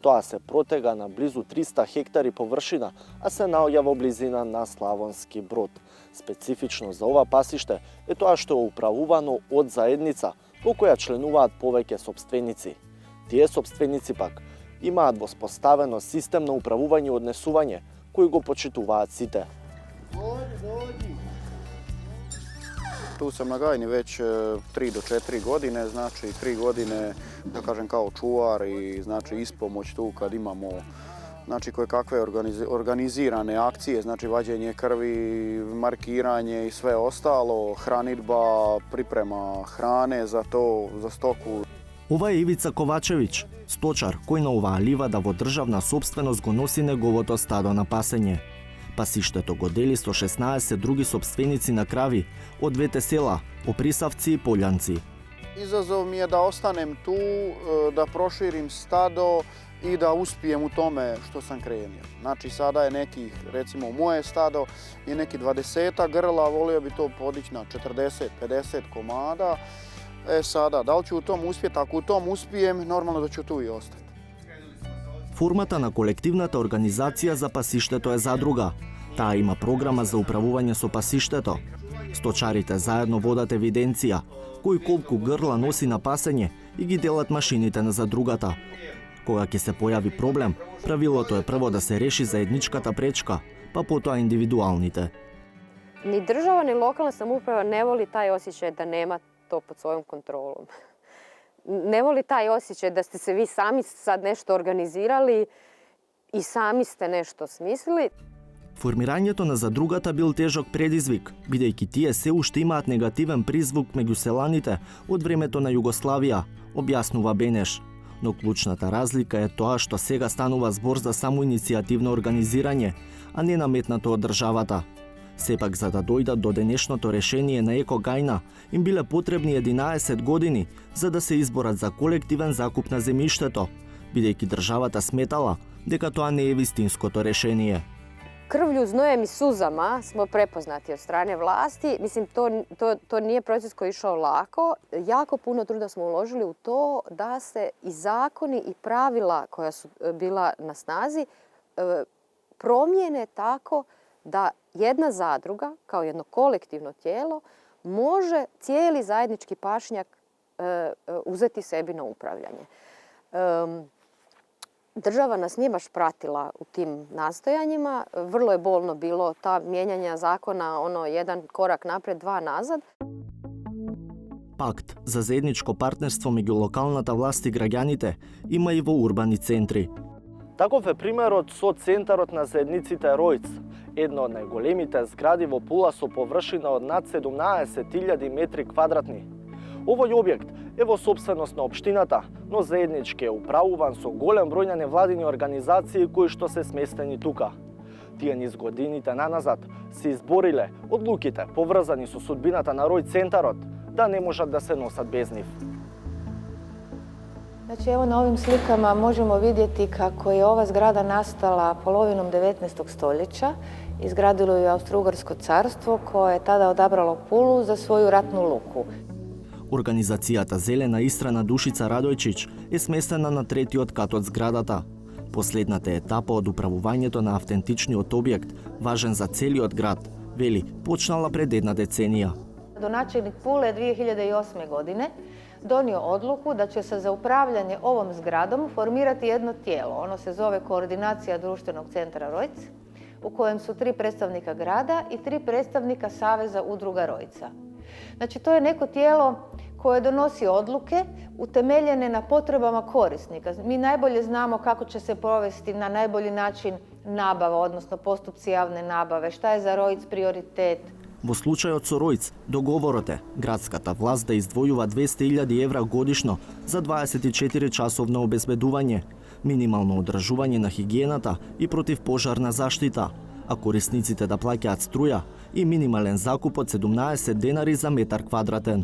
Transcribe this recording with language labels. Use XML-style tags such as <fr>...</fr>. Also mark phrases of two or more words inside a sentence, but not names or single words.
<mk>Тоа се протега на близу 300 хектари површина, а се наоѓа во близина на Славонски Брод. Специфично за ова пасиште е тоа што е управувано од заедница, во која членуваат повеќе сопственици. Тие сопственици пак имаат воспоставено систем на управување и однесување, кој го почитуваат сите.</mk> <hr>Tu sam na Gajni već 3 do 4 godine, znači 3 godine, da kažem, kao čuvar i znači ispomoć tu kad imamo znači koje kakve organizirane akcije, znači vađenje krvi, markiranje i sve ostalo, hranidba, priprema hrane za to, za stoku.</hr> <mk>Ова е Ивица Ковачевиć, сточар кој на оваа ливада во државна сопственост го носи неговото стадо на пасење. Пасиштето го дели со 16 други сопственици на крави од двете села, Оприсавци и Полјанци.</mk> <hr>Izazov mi je da ostanem tu, da proširim stado i da uspijem u tome što sam krenio. Znači sada je nekih, recimo moje stado je neki 20 grla, volio bi to podići na 40-50 komada. Sada, da li ću u tom uspjeti? Ako u tom uspijem, normalno da ću tu i ostati.</hr> <mk>Формата на колективната организација за пасиштето е задруга. Таа има програма за управување со пасиштето. Сточарите заедно водат евиденција, кој колку грла носи на пасење и ги делат машините на задругата. Кога ќе се појави проблем, правилото е прво да се реши заедничката пречка, па потоа индивидуалните.</mk> <hr>Ni država ni lokalna samouprava ne voli taj osjećaj da nema to pod svojom kontrolom. Ne voli taj osjećaj da ste se vi sami sad nešto organizirali i sami ste nešto smislili.</hr> <mk>Формирањето на задругата бил тежок предизвик, бидејќи тие се уште имаат негативен призвук меѓу селаните од времето на Југославија, објаснува Бенеш. Но клучната разлика е тоа што сега станува збор за самоиницијативно организирање, а не наметнато од државата. Сепак, за да дојдат до денешното решение на Еко Гајна, им биле потребни 11 години за да се изборат за колективен закуп на земјиштето, бидејќи државата сметала дека тоа не е вистинското решение.</mk> <hr>Krvlju, znojem i suzama smo prepoznati od strane vlasti. Mislim, to nije proces koji je išao lako. Jako puno truda smo uložili u to da se i zakoni i pravila koja su bila na snazi promijene tako da jedna zadruga, kao jedno kolektivno tijelo, može cijeli zajednički pašnjak uzeti sebi na upravljanje. Država nas nije baš pratila u tim nastojanjima. Vrlo je bolno bilo ta mijenjanja zakona, jedan korak napred, dva nazad.</hr> <mk>Пакт за заедничко партнерство меѓу локалната власт и граѓаните има и во урбани центри. Таков е примерот со Центарот на заедниците Ројц, една од најголемите згради во Пула со површина од над 17.000 метри квадратни. Овој објект е во собственост на општината, но заеднички е управуван со голем број на невладини организации кои што се сместени тука. Тие низ годините наназад се избориле одлуките поврзани со судбината на Рој Центарот да не можат да се носат без нив.</mk> <hr>Znači, evo na ovim slikama možemo vidjeti kako je ova zgrada nastala polovinom 19. stoljeća. Izgradilo ju je Austro-Ugarsko carstvo koje je tada odabralo Pulu za svoju ratnu luku.</hr> <mk>Организацијата Зелена Истра на Душица Радојчиć е сместена на третиот кат од зградата. Последната етапа од управувањето на автентичниот објект, важен за целиот град, вели, почнала пред една деценија.</mk> <hr>Donačelnik Pule 2008. godine donio odluku da će se za upravljanje ovom zgradom formirati jedno tijelo. Ono se zove Koordinacija društvenog centra Rojc, u kojem su 3 predstavnika grada i 3 predstavnika Saveza udruga Rojca. Znači, to je neko tijelo koje donosi odluke utemeljene na potrebama korisnika. Mi najbolje znamo kako će se provesti na najbolji način nabava, odnosno postupci javne nabave, šta je za Rojc prioritet.</hr> <mk>Во случајот со Ројц, договорот е градската власт да издвојува 200.000 евра годишно за 24 часовно обезбедување, минимално одржување на хигиената и противпожарна заштита, а корисниците да плаќаат струја и минимален закуп од 17 денари за метар квадратен.</mk>